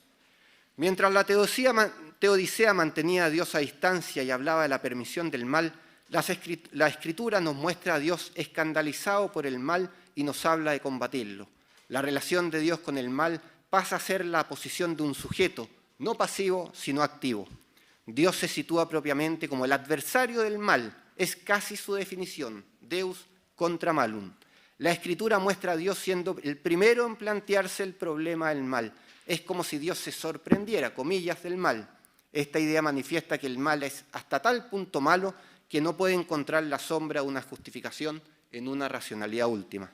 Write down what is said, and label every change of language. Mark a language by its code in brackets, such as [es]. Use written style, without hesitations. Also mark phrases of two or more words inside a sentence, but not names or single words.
[es] Mientras la teodicea mantenía a Dios a distancia y hablaba de la permisión del mal, la Escritura nos muestra a Dios escandalizado por el mal y nos habla de combatirlo. La relación de Dios con el mal pasa a ser la posición de un sujeto, no pasivo, sino activo. Dios se sitúa propiamente como el adversario del mal, es casi su definición, [la] Deus contra malum. [es] La Escritura muestra a Dios siendo el primero en plantearse el problema del mal. Es como si Dios se sorprendiera, comillas, del mal. Esta idea manifiesta que el mal es hasta tal punto malo que no puede encontrar la sombra de una justificación en una racionalidad última.